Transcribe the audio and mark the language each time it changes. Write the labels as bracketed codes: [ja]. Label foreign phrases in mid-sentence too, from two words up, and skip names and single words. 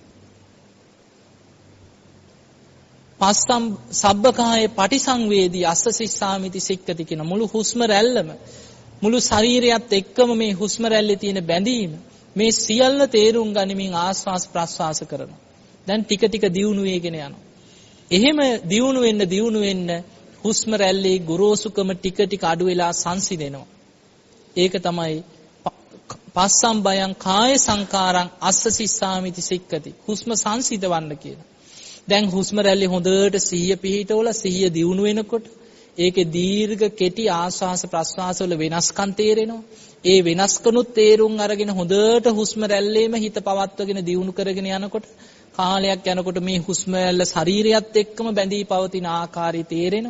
[pi] පස්සම් සබ්බකායේ පටිසංවේදී අස්ස සිස්සාමිති සික්කති [si] කියන මුළු හුස්ම රැල්ලම මුළු ශරීරයත් එක්කම මේ හුස්ම රැල්ලේ තියෙන බැඳීම මේ සියල්ල තේරුම් ගනිමින් ආස්වාස් ප්‍රස්වාස කරනවා. දැන් ටික දියුණු වෙගෙන යනවා. එහෙම දියුණු වෙන්න හුස්ම රැල්ලේ ගොරෝසුකම ටික අඩු වෙලා සංසිඳෙනවා. ඒක තමයි [pi] පස්සම් බයං කාය සංකාරං අස්ස සිස්සාමිති සික්කති. [si] හුස්ම සංසිඳවන්න කියන. දැන් හුස්ම රැල්ලේ හොඳට සිහිය පිහිටවලා සිහිය දියුණු වෙනකොට ඒකේ දීර්ඝ කෙටි ආස්වාස ප්‍රස්වාස වල වෙනස්කම් තේරෙනවා. ඒ වෙනස්කනුත් තේරුම් අරගෙන හොඳට හුස්ම රැල්ලේම හිත පවත්වගෙන දියුණු කරගෙන යනකොට කාලයක් යනකොට මේ හුස්ම රැල්ල ශරීරයත් එක්කම බැඳී පවතින ආකාරය තේරෙනවා.